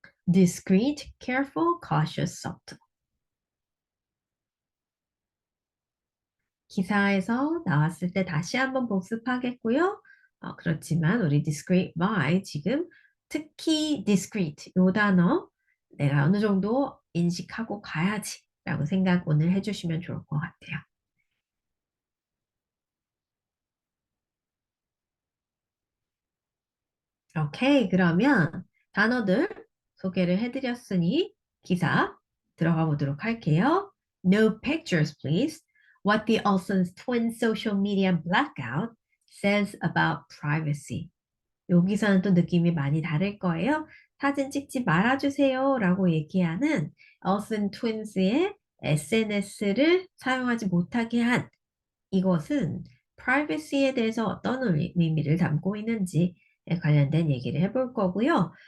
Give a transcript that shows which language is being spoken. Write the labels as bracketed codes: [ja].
[en] Discreet, careful, cautious, subtle. [ko] 기사에서 나왔을 때 다시 한번 복습하겠고요. 그렇지만 우리 discreet by 지금 특히 discreet 요 단어 내가 어느 정도 인식하고 가야지 라고 생각 오늘 해주시면 좋을 것 같아요. 오케이, 그러면 단어들 소개를 해드렸으니 기사 들어가 보도록 할게요. [en] No pictures, please. What the Olsen's twin social media blackout says about privacy. [ko] 여기서는 또 느낌이 많이 다를 거예요. 사진 찍지 말아주세요 라고 얘기하는 Olsen Twins의 SNS를 사용하지 못하게 한 이것은 privacy에 대해서 어떤 의미를 담고 있는지 관련된 얘기를 해볼 거고요.